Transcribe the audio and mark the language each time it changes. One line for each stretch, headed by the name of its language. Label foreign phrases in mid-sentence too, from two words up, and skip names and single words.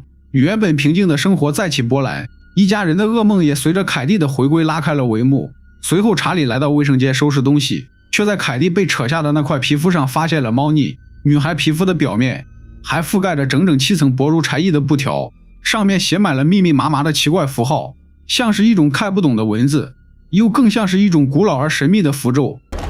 Chinese: 原本平靜的生活再起波瀾，一家人的噩夢也隨着凱蒂的回歸拉開了帷幕。隨後查理來到衛生間收拾東西，卻在凱蒂被扯下的那塊皮膚上發現了貓膩。女孩皮膚的表面還覆蓋着整整7層薄如蟬翼的布條，上面寫滿了密密麻麻的奇怪符號，像是一種看不懂的文字，又更像是一種古老而神秘的符咒。